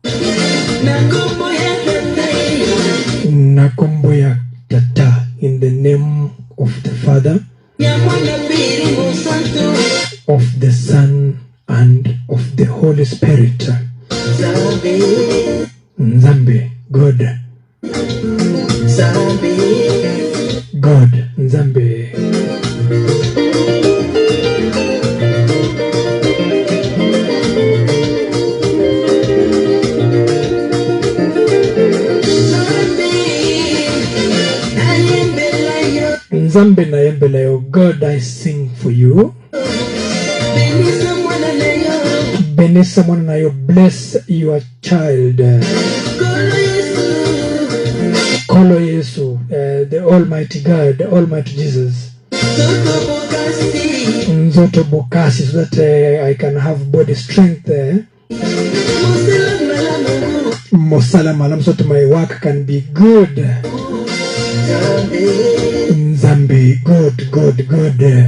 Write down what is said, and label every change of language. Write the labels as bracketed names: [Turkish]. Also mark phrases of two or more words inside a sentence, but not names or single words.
[Lingala] Nakomboya tata [English] in the name of the Father, of the Son, and of the Holy Spirit. [Lingala] Nzambe, God. [English] God, [Lingala] Nzambe. Nzambe na yembela yo. [English] God, I sing for you. [Lingala] Benisa mwana na yo. [English] Bless your child. [Lingala] Kolo Yesu, [English] the Almighty God, the Almighty Jesus. [Lingala] Nzoto bokasi, [English] so that I can have body strength. [Lingala] Mosala malam, [English] so that my work can be good. Nzambe, good, good, good.